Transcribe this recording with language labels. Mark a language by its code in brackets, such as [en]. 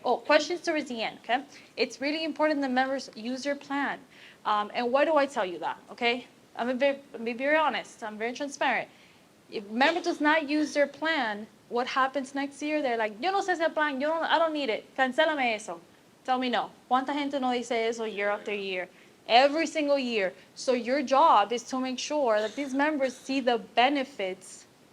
[en] Oh, questions towards the end, okay? It's really important that members use their plan. And why do I tell you that, okay? I'm be very honest. I'm very transparent. If a member does not use their plan, what happens next year? They're like, [es] yo no sé ese plan, [en] I don't need it. [es] Cancélame eso. [en] Tell me no. [es] ¿Cuánta gente no dice eso [en] year after year? Every single year. So your job is to make sure that these members see the benefits.